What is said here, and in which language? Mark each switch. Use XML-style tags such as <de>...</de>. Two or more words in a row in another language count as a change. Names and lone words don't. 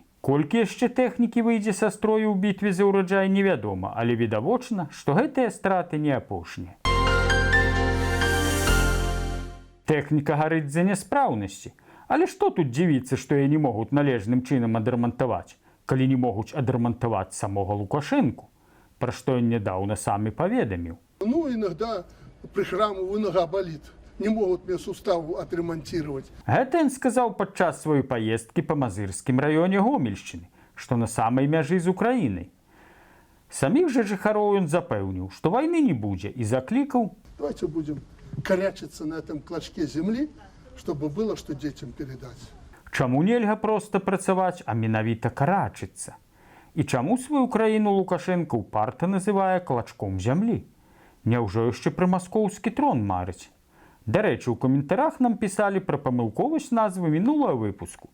<be>Колькі яшчэ тэхнікі выйдзе са строю ў бітве за ўраджай, невядома, але відавочна, што гэтыя страты не апошнія. Тэхніка гарыць з-за няспраўнасці. Але што тут дзівіцца, што яе не могуць належным чынам адрамантаваць, калі не могуць адрамантаваць самога Лукашэнку, пра што ён нядаўна сам і паведаміў.</be> <ru>Ну, иногда прихрамываю, нога болит. Не могут мне сустав отремонтировать.</ru> <be>Гэта ён сказаў падчас сваёй паездкі па Мазырскім раёне Гомельшчыны, што на самай мяжы з Украінай. Саміх жа жыхароў ён запэўніў, што вайны не будзе, і заклікаў:</be> <ru>Давайте будем корячиться на этом клочке земли, чтобы было что детям передать.</ru> <be>Чаму нельга проста працаваць, а менавіта карачыцца? І чаму сваю краіну Лукашенка ўпарта называе клачком зямлі? Няўжо яшчэ пра маскоўскі трон марыць? Дарэчы, у каментарах нам пісалі пра памылковасць назвы мінулага выпуску.</be>